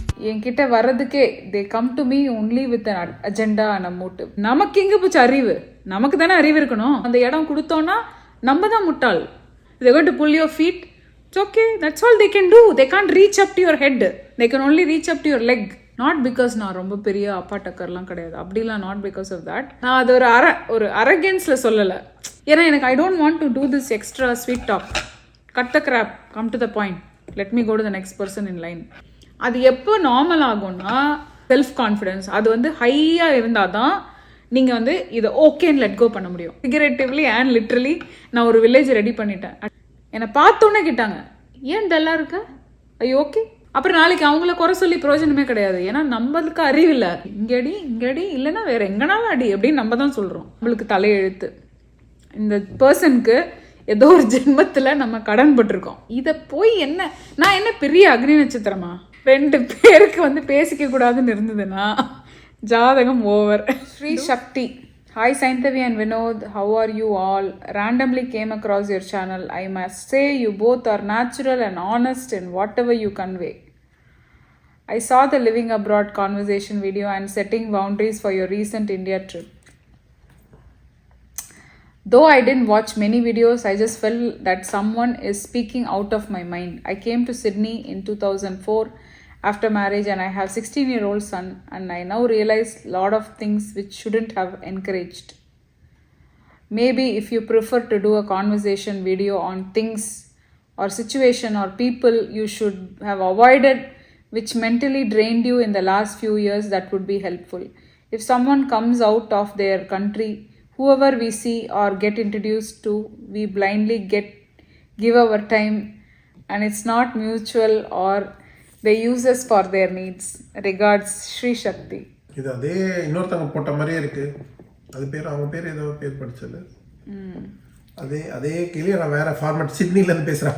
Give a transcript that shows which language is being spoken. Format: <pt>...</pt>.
<ta>என்கிட்ட வர்றதுக்கே</ta> <en>They come to me only with an agenda and a motive.</en> <ta>நமக்கு எங்கே போச்சு அறிவு? நமக்கு தானே அறிவு இருக்கணும். அந்த இடம் கொடுத்தோன்னா நம்ம தான் முட்டாள்.</ta> <en>they going to pull your feet, it's okay, that's all they can do. They can't reach up to your head, they can only reach up to your leg. not because</en> <ta>நான் ரொம்ப பெரிய அப்பா டக்கர்லாம் கிடையாது, அப்படிலாம்</ta> <en>not because of that.</en> <ta>நான் அது ஒரு அரகன்ஸில் சொல்லலை. ஏன்னா எனக்கு</ta> <en>I don't want to do this extra sweet talk. cut the crap, come to the point, let me go to the next person in line.</en> <ta>அது எப்போ நார்மல் ஆகும்னா செல்ஃப் கான்ஃபிடென்ஸ் அது வந்து ஹையாக இருந்தால் தான் நீங்கள் வந்து இதை ஓகேன்னு லெட் கோ பண்ண முடியும்.</ta> <en>figuratively and literally</en> <ta>நான் ஒரு வில்லேஜ் ரெடி பண்ணிட்டேன். என்னை பார்த்தோன்னே கேட்டாங்க, ஏன் டல்லாக இருக்க? ஐயோ ஓகே. அப்புறம் நாளைக்கு அவங்கள குறை சொல்லி பிரயோஜனமே கிடையாது. ஏன்னா நம்மளுக்கு அறிவில்லை. இங்கடி இல்லைன்னா வேற எங்கனாலும் அடி அப்படின்னு நம்ம தான் சொல்கிறோம். நம்மளுக்கு தலையெழுத்து. இந்த பர்சனுக்கு ஏதோ ஒரு ஜென்மத்தில் நம்ம கடன் பட்டிருக்கோம். இதை போய் நான் என்ன பெரிய அக்னி நட்சத்திரமா? 2 பேருக்கு வந்து பேசிக்க கூடாதுன்னு இருந்ததுன்னா ஜாதகம் over.</ta> <en>Sri Shakti, hi Saindhavi and Vinod, how are you all? randomly came across your channel. I must say you both are natural and honest in whatever you convey. I saw the living abroad conversation video and setting boundaries for your recent India trip. Though I didn't watch many videos, I just felt that someone is speaking out of my mind. I came to Sydney in 2004 after marriage and I have 16-year-old son, and I now realize a lot of things which shouldn't have encouraged. Maybe if you prefer to do a conversation video on things or situation or people you should have avoided which mentally drained you in the last few years, that would be helpful. If someone comes out of their country, whoever we see or get introduced to, we blindly give our time, and it's not mutual or they use us for their needs. Regards, Sri Shakti.</en> <ta>இது அதே இன்னொருத்தங்க போட்ட மாதிரியே இருக்கு. அது பேர் அவங்க பேர் ஏதோ பேர் படிச்சது. அதே கிளிய நான் வேற ஃபார்மேட் சிட்னில இருந்து பேசுறேன்.</ta>